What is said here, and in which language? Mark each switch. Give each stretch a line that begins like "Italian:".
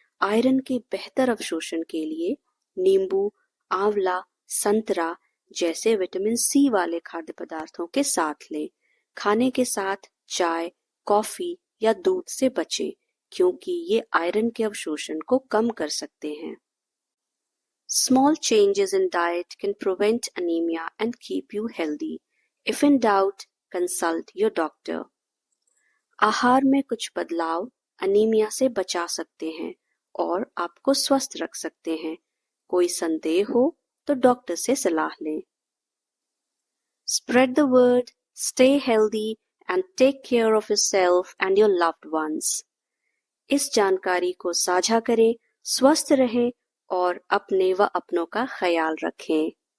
Hindi: Iron के बेहतर अवशोषण के लिए नींबू, आंवला, संतरा जैसे विटामिन सी वाले खाद्य पदार्थों के साथ लें। खाने के साथ चाय, कॉफी या दूध से बचें, क्योंकि ये आयरन के अवशोषण को कम कर सकते हैं।
English: Small changes in diet can prevent anemia and keep you healthy. If in doubt, consult your doctor.
Hindi: आहार में कुछ बदलाव अनीमिया से बचा सकते हैं और आपको स्वस्थ रख सकते हैं। कोई संदेह हो तो डॉक्टर से सलाह लें।
English: Spread the word, stay healthy and take care of yourself and your loved ones.
Hindi: इस जानकारी को साझा करें, स्वस्थ रहें और अपने व अपनों का ख्याल रखें।